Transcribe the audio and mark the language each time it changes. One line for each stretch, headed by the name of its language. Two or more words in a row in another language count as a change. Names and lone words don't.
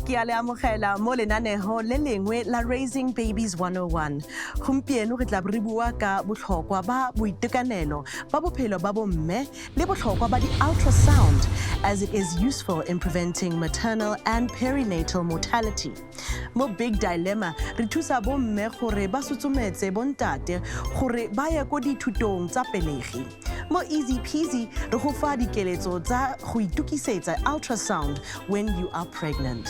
Tswana: Ke a le amogela mo lenaneho le lengwe la Raising Babies 101. Gompieno re tla re bua ka botlhokwa ba boitekanelo ba bophelo ba bomme le botlhokwa ba di-ultrasound
English: as it is useful in preventing maternal and perinatal mortality.
Tswana: Mo Big Dilemma, re thusa bomme gore ba sutsumetse bontate gore ba ye ko dithutong tsa pelegi. Mo Easy Peasy, re go fa dikeletso tsa go itukisetsa ultrasound
English: when you are pregnant.